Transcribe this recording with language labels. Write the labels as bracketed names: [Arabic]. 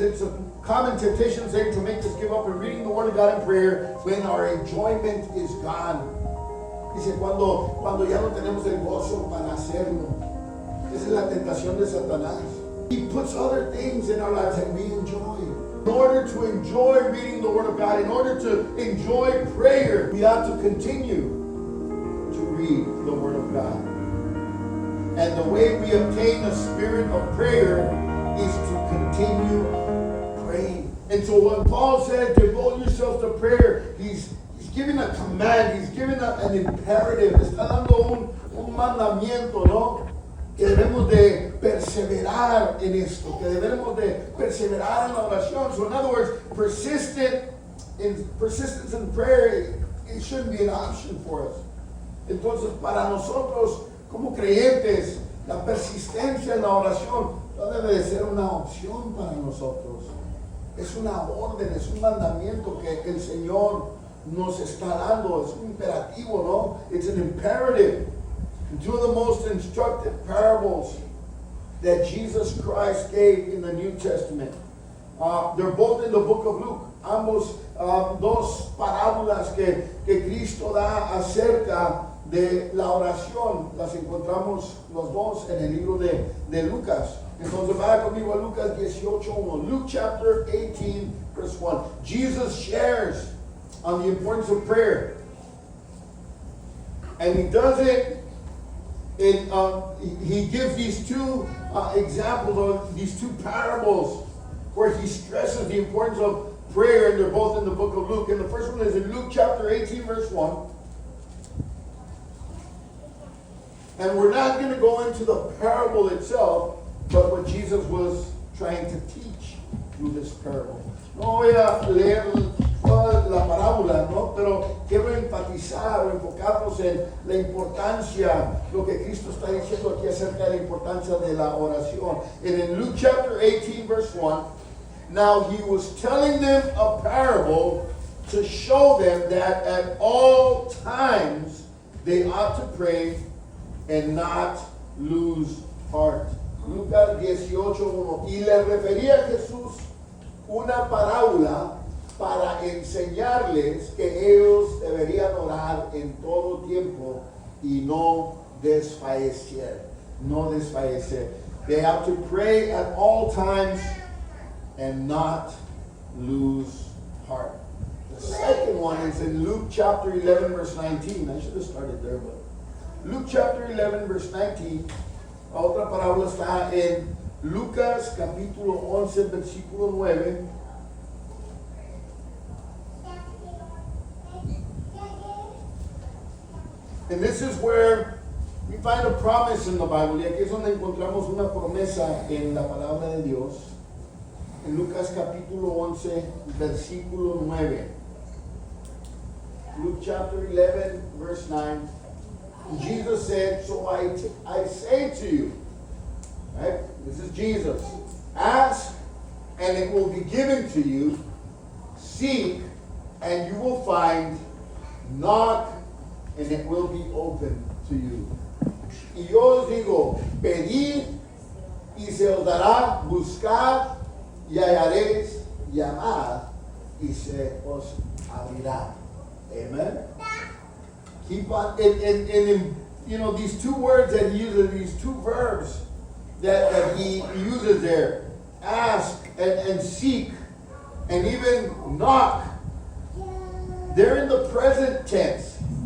[English] it's a common temptation, Satan, to make us give up in reading the Word of God in prayer when our enjoyment is gone. [Spanish] Dice, cuando ya no tenemos el gozo para hacerlo. Esa es la tentación de Satanás. [English] He puts other things in our lives that we enjoy. In order to enjoy reading the Word of God, in order to enjoy prayer, we have to continue to read the Word of God. And the way we obtain a spirit of prayer is to continue praying. And so when Paul said, devote yourself to prayer, he's giving a command, he's giving an imperative, [Spanish] está dando un mandamiento, ¿no? Que debemos de perseverar en esto, que debemos de perseverar en la oración. [English] So in other words, persistence in prayer, it shouldn't be an option for us. [Spanish] Entonces, para nosotros, como creyentes, la persistencia en la oración no debe de ser una opción para nosotros. Es una orden, es un mandamiento que el Señor nos está dando. Es un imperativo, ¿no? [English] It's an imperative. Two of the most instructive parables that Jesus Christ gave in the New Testament. They're both in the book of Luke. [Spanish] Ambos, dos parábolas que Cristo da acerca de la oración, las encontramos los dos en el libro de Lucas. Entonces vaya conmigo a Lucas 18:1. [English] Luke chapter 18, verse 1. Jesus shares on the importance of prayer. And he does it he gives these two examples, of these two parables, where he stresses the importance of prayer, and they're both in the book of Luke. And the first one is in Luke chapter 18, verse 1. And we're not going to go into the parable itself, but what Jesus was trying to teach through this parable. [Spanish] No voy a leer toda la parábola, ¿no? Pero quiero enfatizar o enfocarnos en la importancia, lo que Cristo está diciendo aquí acerca de la importancia de la oración. [English] And in Luke chapter 18, verse 1, now he was telling them a parable to show them that at all times they ought to pray and not lose heart. [Spanish] Lucas 18:1. Y le refería a Jesús una parábola para enseñarles que ellos deberían orar en todo tiempo y no desfallecer. No desfallecer. [English] They have to pray at all times and not lose heart. The second one is in Luke chapter 11, verse 19. I should have started there, but Luke chapter 11, verse 19. [Spanish] La otra parábola está en Lucas capítulo 11, versículo 9. [English] And this is where we find a promise in the Bible. [Spanish] Y aquí es donde encontramos una promesa en la palabra de Dios. En Lucas capítulo 11, versículo 9. [English] Luke chapter 11, verse 9. Jesus said, so I say to you, right? This is Jesus. Ask, and it will be given to you. Seek, and you will find. Knock, and it will be open to you. [Spanish] Y yo os digo, pedid, y se os dará, buscad, y hallaréis, llamad, y se os abrirá. [English] Amen? Keep on, and you know, these two words that he uses, these two verbs that he uses there, ask and seek, and even knock, they're in the present tense.